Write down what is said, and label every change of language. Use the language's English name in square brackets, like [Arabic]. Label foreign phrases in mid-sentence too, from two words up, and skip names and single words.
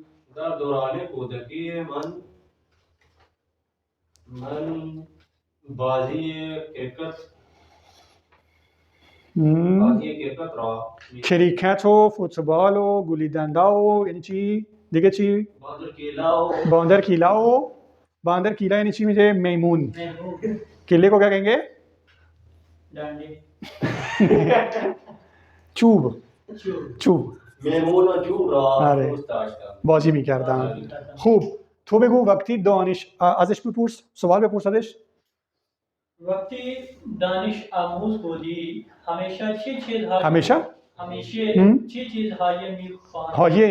[Persian] در دوران کودکی من بازی کرکت را کریکت و فوتبال و گلی دندا و یعنی چی؟ دیگه چی؟ [Hindi] बंदर किला [Persian] یعنی چی میشه؟ میمون. [Hindi] किले को क्या कहेंगे? [Persian] چوب. میمون و چوب را آره. دوست داشتم. بازی میکردم. خوب تو بگو وقتی دانش ازش بپرس، سوال بپرس ازش. وقتی دانش آموز بودی همیشه چه چیزهایی چه چیزهایی می‌خواندی؟